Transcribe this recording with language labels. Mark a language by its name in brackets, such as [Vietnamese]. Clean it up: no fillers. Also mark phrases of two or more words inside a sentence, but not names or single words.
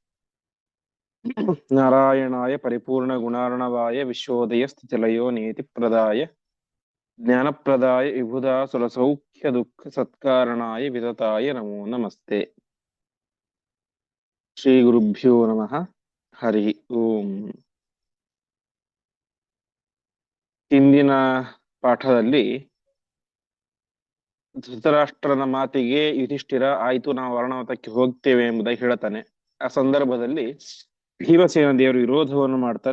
[Sanskrit] नारायणाय परिपूर्णगुणार्णवाय विश्वोदयस्थितिलयो नियतिप्रदाय ज्ञानप्रदाय विबुधासुरसौख्यदुःखसत्कारणाय वितताय नमो नमस्ते। श्रीगुरुभ्यो नमः। हरिः ओम्। [Kannada] ಇಂದಿನ ಪಾಠದಲ್ಲಿ ಧೃತರಾಷ್ಟ್ರನ ಮಾತಿಗೆ ಯುಧಿಷ್ಠಿರ ಆಯ್ತು ನಾವು ವರ್ಣವತಕ್ಕೆ ಹೋಗ್ತೇವೆ ಎಂಬುದಾಗಿ ಹೇಳ್ತಾನೆ. ಆ ಸಂದರ್ಭದಲ್ಲಿ ಭೀಮಸೇನ ದೇವರು ವಿರೋಧವನ್ನು ಮಾಡ್ತಾರೆ.